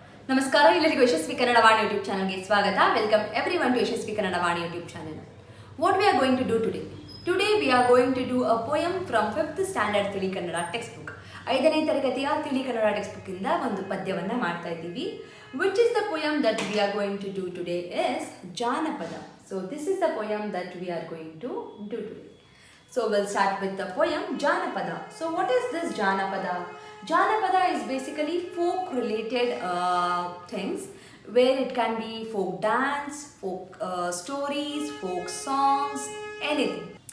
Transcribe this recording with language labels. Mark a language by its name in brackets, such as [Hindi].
[Kannada] ನಮಸ್ಕಾರ ಎಲ್ಲರಿಗೂ ಯಶಸ್ವಿ ಕನ್ನಡ ವಾಣಿ ಯೂಟ್ಯೂಬ್ ಚಾನಲ್ಗೆ ಸ್ವಾಗತ. [English] Welcome everyone to Yashasvi Kannada Vani YouTube channel. What we are going to do today? Today we are going to do a poem from 5th standard Tili Kannada text book. [Kannada] 5ನೇ ತರಗತಿಯ ತಿಳಿ Kannada text book ಇಂದ ಒಂದು ಪದ್ಯವನ್ನ ಮಾಡ್ತಾ ಇದ್ದೀವಿ. [English] Which is the poem that we are going to do today is Jaanapadha. So this is the poem that we are going to do today. So we'll start with the poem Jaanapadha. So what is this Jaanapadha? Jaanapadha is basically folk related things where it can be folk dance, folk stories, folk songs, anything.